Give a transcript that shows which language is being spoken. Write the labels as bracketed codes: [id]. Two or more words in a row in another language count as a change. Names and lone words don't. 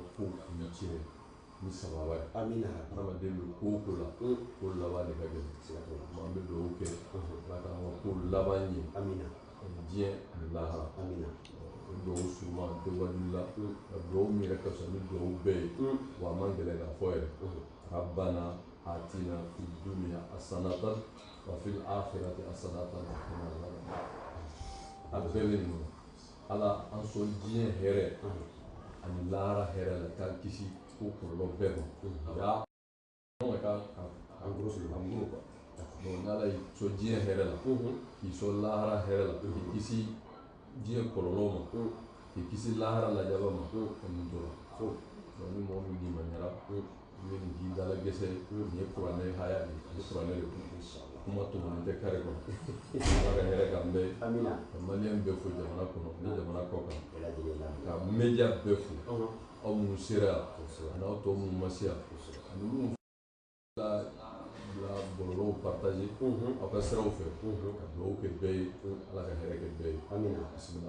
[bm] ko kun cɛ ni sababa ye adamaden bɛ ko o ko la ko laban de ka gɛlɛn an bɛ dugawu kɛ ala k'an ka ko laban ɲɛ diɲɛ ani lahara o dugawu suman an tɛ wajulu la ka dugawu min yɛrɛ ka fisa ni dugawu bɛɛ ye wa a man gɛlɛn k'a fɔ yɛrɛ [ar] ربنا آتنا في الدنيا حسنة وفي الآخرة حسنة وقنا عذاب النار [bm] a bɛɛ bɛ nin kɔnɔ ala an sɔn diɲɛ hɛrɛ ani lahara hɛrɛ la k'an kisi ko kɔlɔlɔ bɛɛ ma [fr] en gros quoi [bm] donc n'ala y'i sɔn diɲɛ hɛrɛ la k'i sɔn lahara hɛrɛ la k'i kisi diɲɛ kɔlɔlɔ ma k'i kisi lahara lajaba ma ka nin dɔ la donc ni mɔgɔ min limaniya i bɛ nin k'i dala gɛsɛ nin ye kuranɛ haya de ye kuranɛ de kuma tɔmɔnen tɛ kare kɔnɔ ala ka hɛrɛ k'an bɛɛ ka maliyɛn bɛɛ fo jamana kɔnɔ ni jamana kɔ kan ka media bɛɛ fo aw minnu sera ani aw tɔ minnu ma se yan ani minnu bila bɔlɔlɔw partage aw ka siraw fɛ ka dugawu kɛ bɛɛ ye ala ka hɛrɛ kɛ bɛɛ ye bisimila